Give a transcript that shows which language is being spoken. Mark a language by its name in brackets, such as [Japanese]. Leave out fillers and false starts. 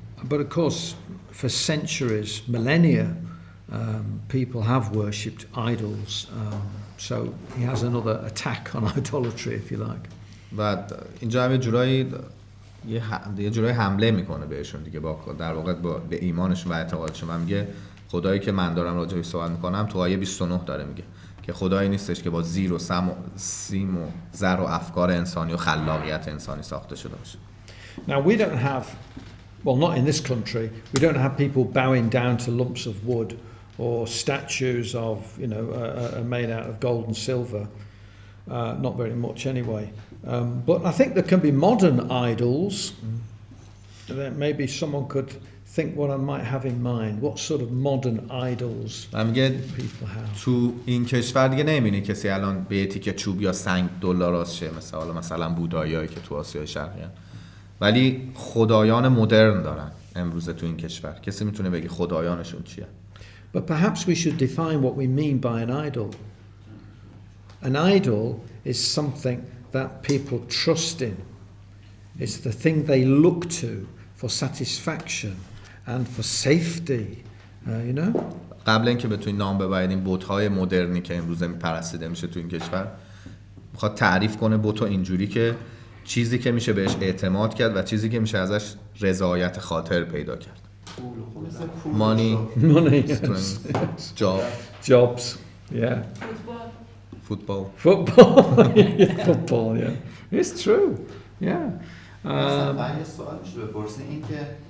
[English] But of course, for centuries, millennia, people have worshipped idols. So he has another attack on idolatry, if you like. [Persian] و اینجا هم یه جورایی حمله میکنه بهشون دیگه در واقع به ایمانشون و اعتقادشون. و میگه خدایی که من دارم راجعش صحبت میکنم تو آیه 29 داره میگه که خدایی نیستش که با زیر و سیم و زر و افکار انسانی و خلاقیت انسانی ساخته شده باشه. [English] Now we don't have, well not in this country, we don't have people bowing down to lumps of wood or statues of, you know, made out of gold and silver. Not very much anyway. But I think there can be modern idols. Maybe someone could think what I might have in mind. What sort of modern idols people have. [Persian] تو این کشور دیگه نمی‌بینی کسی الان به تیکه چوب یا سنگ دلاراست شه مثلا بودایایی که تو آسیای شرقی هستن. ولی خدایان مدرن دارن امروزه تو این کشور. کسی میتونه بگه خدایانشون چیه؟ [English] But perhaps we should define what we mean by an idol. An idol is something that people trust in. It's the thing they look to for satisfaction and for safety, you know. [Persian] قبل اینکه بتونید نام ببرید بت‌های مدرنی که امروزه پرستیده میشه تو این کشور، میخواد تعریف کنه بتو اینجوری که چیزی که میشه بهش اعتماد کرد و چیزی که میشه ازش رضایت خاطر پیدا کرد. [English] Money, yes. Jobs, yeah. Football. Football, yeah. It's true, yeah. [Persian] من یه سوال میشه بپرسیم این که